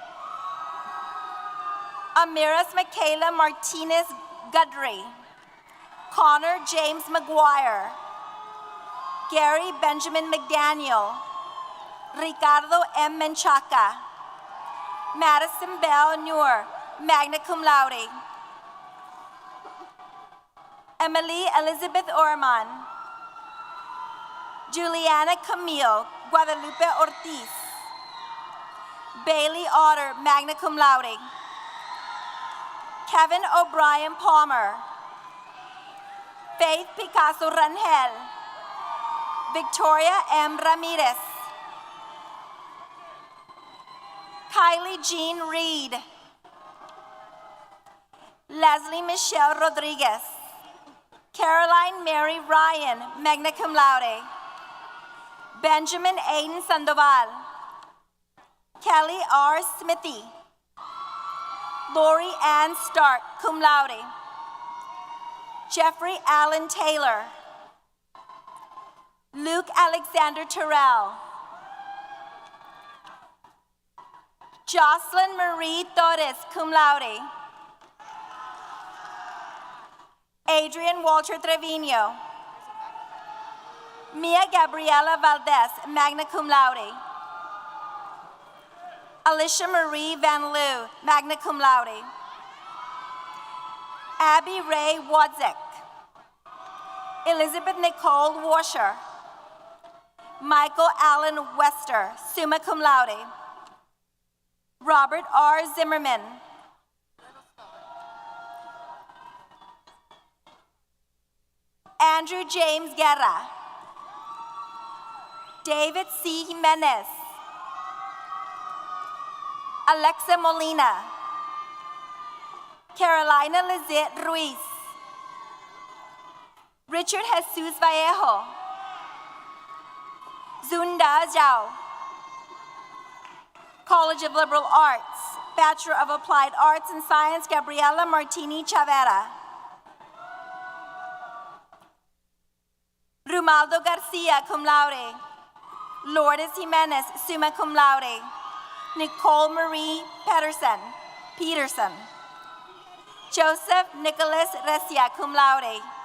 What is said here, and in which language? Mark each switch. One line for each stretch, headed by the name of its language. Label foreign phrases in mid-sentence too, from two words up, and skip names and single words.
English: Amiris Michaela Martinez Gudry. Connor James McGuire. Gary Benjamin McDaniel. Ricardo M. Menchaca. Madison Bell Newer,
Latin: magna cum laude.
English: Emily Elizabeth Orman. Juliana Camille Guadalupe Ortiz. Bailey Otter,
Latin: magna cum laude.
English: Kevin O'Brien Palmer. Faith Picasso Rangel. Victoria M. Ramirez. Kylie Jean Reed. Leslie Michelle Rodriguez. Caroline Mary Ryan,
Latin: magna cum laude.
English: Benjamin Aiden Sandoval. Kelly R. Smithy. Lori Ann Stark,
Latin: cum laude.
English: Jeffrey Allen Taylor. Luke Alexander Terrell. Jocelyn Marie Torres,
Latin: cum laude.
English: Adrian Walter Trevino. Mia Gabriela Valdez,
Latin: magna cum laude.
English: Alicia Marie Van Loo,
Latin: magna cum laude.
English: Abby Ray Wodzik. Elizabeth Nicole Washer. Michael Allen Wester,
Latin: summa cum laude.
English: Robert R. Zimmerman. Andrew James Guerra. David C. Jimenez. Alexa Molina. Carolina Lizette Ruiz. Richard Jesus Vallejo. Zunda Zhao. College of Liberal Arts, Bachelor of Applied Arts and Science, Gabriela Martini Chavera. Rumaldo Garcia,
Latin: cum laude.
English: Lourdes Jimenez,
Latin: summa cum laude.
English: Nicole Marie Peterson. Joseph Nicholas Recia,
Latin: cum laude.